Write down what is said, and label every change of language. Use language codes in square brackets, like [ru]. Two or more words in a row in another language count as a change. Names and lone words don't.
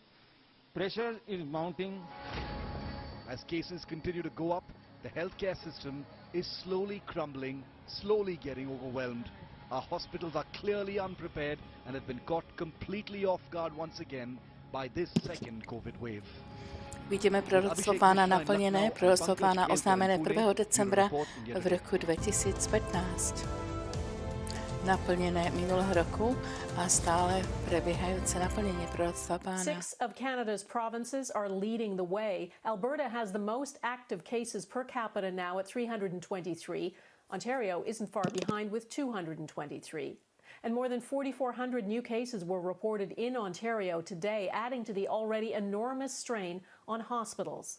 [en] Pressure is mounting. As cases continue to go up, the healthcare system is slowly crumbling, slowly getting overwhelmed. Our hospitals are clearly unprepared and have been caught completely off guard once again by this second COVID wave. [sk] Vidíme proroctvo Pána naplněné, proroctvo Pána oznámené 1. decembra v roku 2015. Naplněné minulého roku a stále prebiehajúce naplnenie proroctva Pána. [en] 6 of Canada's provinces are leading the way. Alberta has the most active cases per capita now at 323. Ontario isn't far behind with 223. And more than 4,400 new cases were reported in Ontario today, adding to the already enormous strain on hospitals.